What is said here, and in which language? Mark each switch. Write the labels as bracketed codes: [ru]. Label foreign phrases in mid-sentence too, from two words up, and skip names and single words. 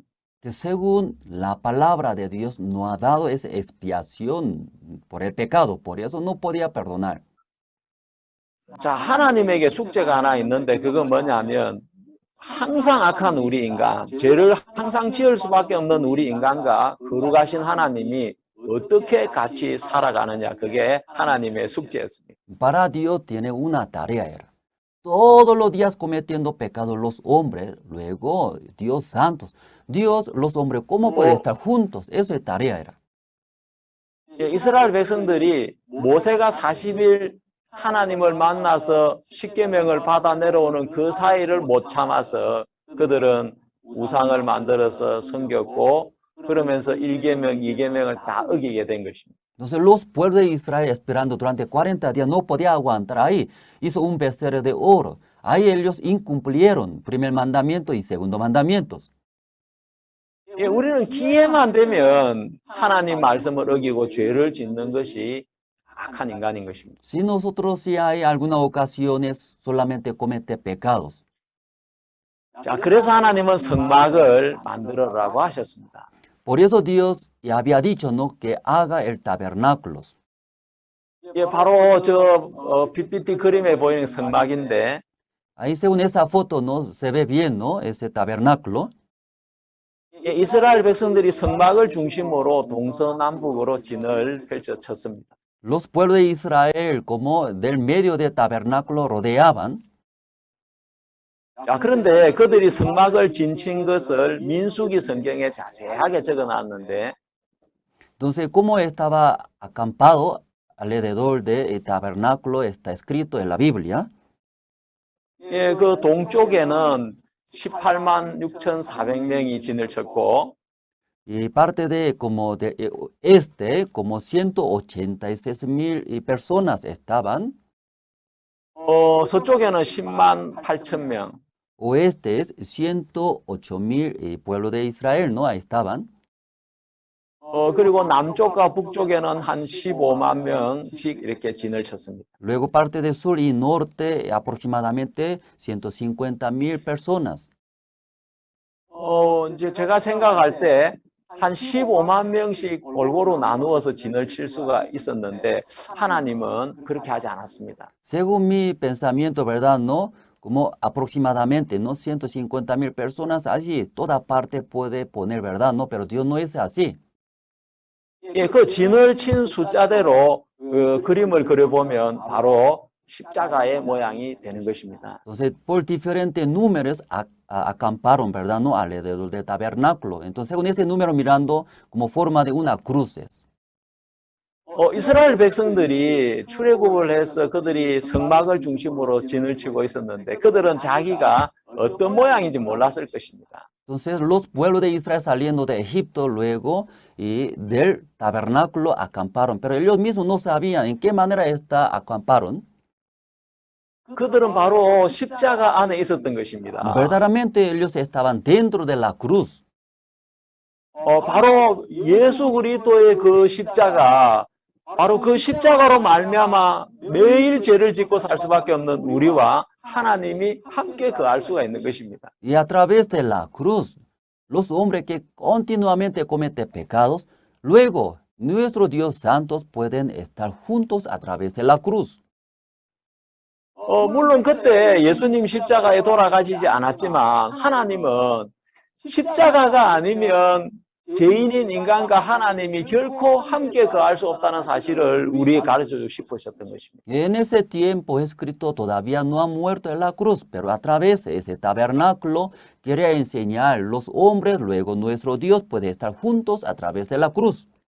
[es] Que según la palabra de Dios no ha dado esa expiación por el pecado, por eso no podía perdonar. [ko] 자, 하나님에게 숙제가 하나 있는데 그건 뭐냐면 항상 악한 우리 인간, 죄를 항상 지을 수밖에 없는 우리 인간과 거룩하신 하나님이 어떻게 같이 살아가느냐, 그게 하나님의 숙제였습니다. [es] Para Dios tiene una tarea, era. Todos los días cometiendo pecados los hombres, luego Dios santos. Dios, los hombres, ¿cómo pueden estar juntos? Eso es tarea, era. [ko] 이스라엘 백성들이 모세가 40일 하나님을 만나서 십계명을 받아 내려오는 그 사이를 못 참아서 그들은 우상을 만들어서 섬겼고 그러면서 1계명, 2계명을 다 어기게 된 것입니다. [es] Entonces los pueblos de Israel esperando durante 40 días no podía aguantar ahí. Hizo un becerro de oro. Ahí ellos incumplieron primer mandamiento y segundo mandamientos. [ko] 우리는 기회만 되면 하나님 말씀을 어기고 죄를 짓는 것이 악한 인간인 것입니다. [es] Si nosotros si hay algunas ocasiones solamente comete pecados. [ko] 자, 그래서 하나님은 성막을 만들어라고 하셨습니다. [es] Por eso Dios ya había dicho, ¿no?, que haga el tabernáculo. [ko] 바로 저 PPT 그림에 보이는 성막인데 [es] Ahí según esa foto, ¿no?, se ve bien, ¿no?, ese tabernáculo. [ko] 이스라엘 백성들이 성막을 중심으로 동서남북으로 진을 펼쳐쳤습니다. [es] Los pueblos de Israel, como del medio del tabernáculo, rodeaban. [ko] 자, 그런데 그들이 성막을 진친 것을 민수기 성경에 자세하게 적어놨는데 [es] Entonces, como estaba acampado alrededor del tabernáculo, está escrito en la Biblia. [ko] 그 동쪽에는 18만 6,400명이 진을 쳤고 [es] Y parte de como de este, como 186,000 personas estaban. [ko] 서쪽에는 10만 8천 명. [es] Oeste es 108,000 pueblos de Israel, ¿no? Ahí estaban. [ko] 그리고 남쪽과 북쪽에는 한 15만 명씩 이렇게 진을 쳤습니다. [es] Luego parte de sur y norte, aproximadamente 150,000 personas. [ko] 이제 제가 생각할 때 한 15만 명씩 골고루 나누어서 진을 칠 수가 있었는데 하나님은 그렇게 하지 않았습니다. [es] Según mi pensamiento, ¿verdad? ¿No? Como aproximadamente, ¿no?, 150,000 personas, así, toda parte puede poner, ¿verdad? ¿No? Pero Dios no es así. [ko] 그 진을 친 숫자대로 그림을 그려보면 바로 십자가의 모양이 되는 것입니다. [es] Entonces, por diferentes números acamparon, ¿verdad? ¿No? Alrededor del tabernáculo. Entonces, según ese número mirando como forma de una cruz. [ko] 이스라엘 백성들이 출애굽을 해서 그들이 성막을 중심으로 진을 치고 있었는데 그들은 자기가 어떤 모양인지 몰랐을 것입니다. [es] Entonces, los pueblos de Israel saliendo de Egipto luego y del tabernáculo acamparon, pero ellos mismos no sabían en qué manera acamparon. [ko] 그들은 바로 십자가 안에 있었던 것입니다. [es] Verdaderamente ellos estaban dentro de la cruz. [ko] 바로 예수 그리스도의 그 십자가, 바로 그 십자가로 말미암아 매일 죄를 짓고 살 수밖에 없는 우리와 하나님이 함께 거할 수가 있는 것입니다. [es] Y a través de la cruz, los hombres que continuamente cometen pecados, luego nuestros Dios santos pueden estar juntos a través de la cruz. [ko] 물론 그때 예수님 십자가에 돌아가시지 않았지만 하나님은 십자가가 아니면 죄인인 인간과 하나님이 결코 함께 거할 수 없다는 사실을 우리에게 가르쳐 주고 싶으셨던 것입니다. [es] En ese tiempo Jesucristo todavía no ha muerto en la cruz, pero a través de ese tabernáculo quería enseñar los hombres, luego nuestro Dios puede estar juntos a través de la cruz.